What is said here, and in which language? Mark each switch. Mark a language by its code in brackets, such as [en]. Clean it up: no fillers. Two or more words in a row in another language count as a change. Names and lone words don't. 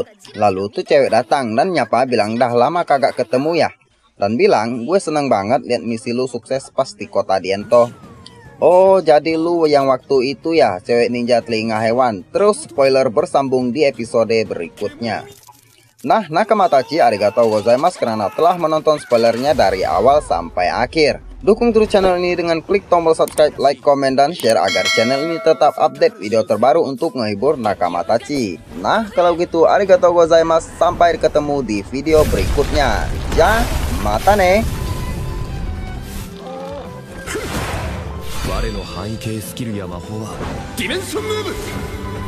[id] Lalu tuh cewek datang dan nyapa bilang dah lama kagak ketemu ya. Dan bilang gue seneng banget liat misi lu sukses pas di kota Diento. Oh jadi lu yang waktu itu ya cewek ninja telinga hewan. Terus spoiler bersambung di episode berikutnya. Nah Nakamatachi [ja] ありがとうございます [id] karena telah menonton spoilernya dari awal sampai akhir. Dukung terus channel ini dengan klik tombol subscribe, like, komen, dan share agar channel ini tetap update video terbaru untuk menghibur Nakamatachi. Nah, kalau gitu [ja] ありがとうございます, [id] sampai ketemu di video berikutnya. Ya, [ja] またね. 我の範囲系スキルや魔法はディメンションムーブ